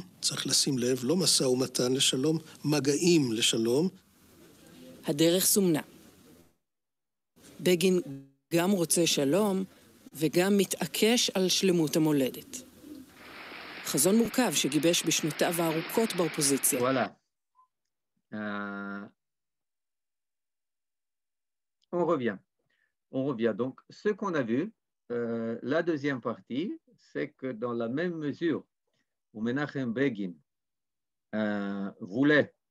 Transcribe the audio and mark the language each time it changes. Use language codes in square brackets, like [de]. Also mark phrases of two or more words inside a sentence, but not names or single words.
[he] צריך לשים לב, לא משא ומתן לשלום, מגעים לשלום. הדרך סומנה. בגין גם רוצה שלום וגם מתעקש על שלמות המולדת. חזון מורכב שגיבש בשנותיו הארוכות באופוזיציה. וואלה. [fr] On revient. Donc, ce qu'on a vu, la deuxième partie, c'est que dans la même mesure où Menachem Begin voulait